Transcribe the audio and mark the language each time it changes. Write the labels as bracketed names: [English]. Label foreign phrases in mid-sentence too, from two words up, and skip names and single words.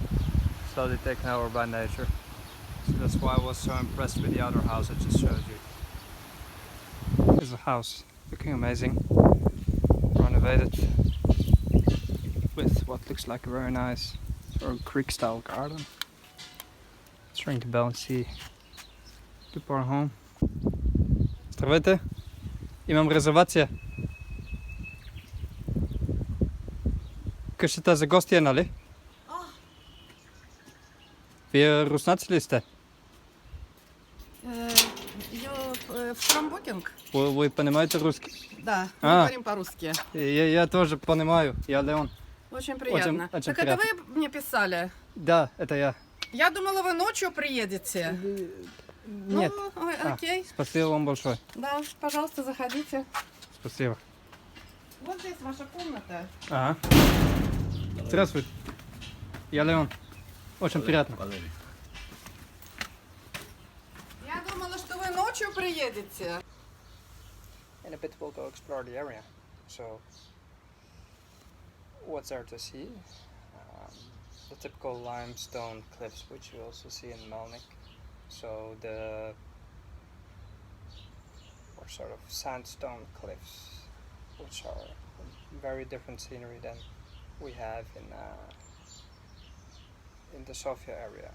[English] Slowly taken over by nature. So that's why I was so impressed with the other house I just showed you. Here's the house, looking amazing. Renovated with what looks like a very nice sort of Greek style garden. Let's ring the bell and see people are home. [Bulgarian] Здравейте, имам резервация. Къщата за гости е, нали? Вие руснаци ли сте? [English] From Booking? [Russian] Вы понимаете русский? Да, мы говорим по-русски. Я тоже понимаю, я Леон. Очень приятно. Очень Так это вы мне писали? Да, это я. Я думала, вы ночью приедете. Нет. Ну, окей. Спасибо вам большое. Да, пожалуйста, заходите. Спасибо. Вот здесь ваша комната. Ага. Здравствуйте. Я Леон. Очень приятно. Я думала, что вы ночью приедете. [English] In a bit we'll go explore the area. So, what's there to see? The typical limestone cliffs, which you also see in Melnik. So or sort of sandstone cliffs, which are very different scenery than we have in the Sofia area.